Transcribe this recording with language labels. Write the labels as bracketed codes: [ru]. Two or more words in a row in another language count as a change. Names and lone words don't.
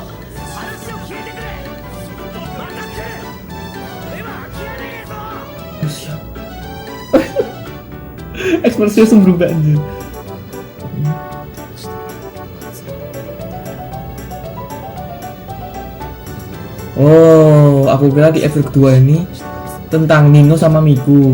[ja] 話を聞いてくれまた来る俺は諦めねえぞ [id] Si Ekspresinya langsung berubah anjir. Oh, aku kira di episode kedua ini tentang Nino sama Miku.